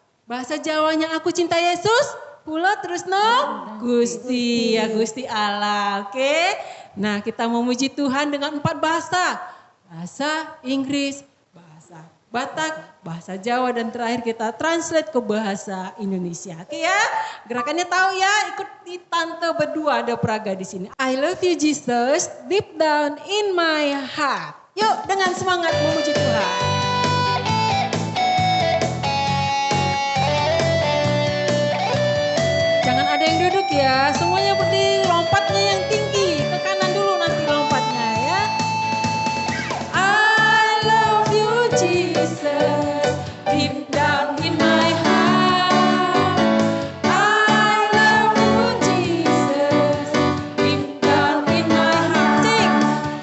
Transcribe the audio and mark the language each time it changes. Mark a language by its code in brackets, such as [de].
[id] Bahasa Jawanya aku cinta Yesus. Pula terus no, Gusti ya Gusti Allah. Oke. Nah, kita memuji Tuhan dengan 4 bahasa. Bahasa Inggris, bahasa Batak, bahasa Jawa, dan terakhir kita translate ke bahasa Indonesia. Oke ya, gerakannya tahu ya, ikuti tante berdua, ada Praga di sini. [en] I love you Jesus, deep down in my heart. [id] Yuk dengan semangat memuji Tuhan. Jangan ada yang duduk ya, semuanya berdiri, lompatnya yang tinggi, ke kanan dulu nanti lompatnya ya. [en] I love you Jesus, deep down in my heart. I love you Jesus, deep down in my heart.